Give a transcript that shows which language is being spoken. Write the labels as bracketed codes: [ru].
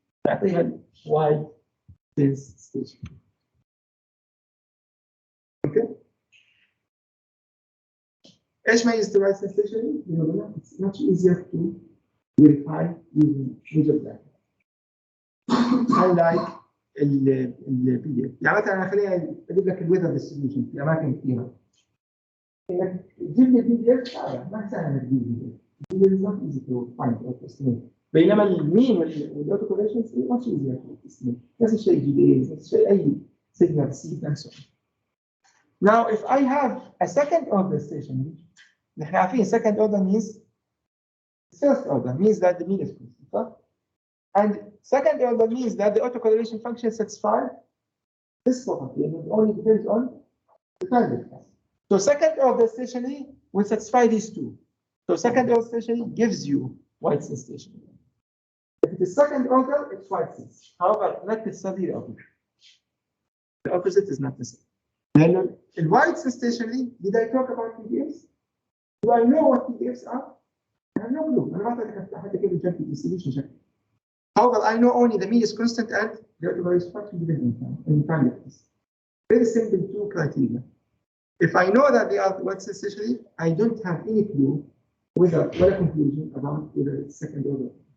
[ar] نعطيها [en] wide sense stationary. Okay. [ar] ايش ميزة [en] wide sense stationary؟ It's much easier to verify using measure data. Unlike PDF. [ar] يعني مثلا خليني اجيب لك الويذر ديستريبيوشن في اماكن كثيره. انك تجيب لي PDF ما سهل انك تجيب PDF. [en] It is not easy to find or to estimate. [ar] بينما المين والاوتوكوريشن [en] is much easier to estimate. [ar] نفس الشيء [en] GBA، [ar] نفس الشيء اي [en] signal seed and so on. Now if I have a second order stationary، [ar] نحن عارفين [en] second order means first order means that the mean is constant. And second order means that the autocorrelation function satisfies this property, and it only depends on the time difference. So second order stationary will satisfy these two. So second order stationary gives you wide sense stationary. If it is second order, it's wide sense. However, not necessarily the opposite. The opposite is not necessary. Then in wide sense stationary, did I talk about PDFs? Do I know what PDFs are? I have no clue. [ar] أنا ما أعرف حتى كيف جاب distribution شكل. [en] However, I know only the mean is constant and the autocorrelation function depends on time difference. Very simple two criteria. If I know that they are wide sense stationary, I don't have any clue whether what a conclusion about whether it's second order.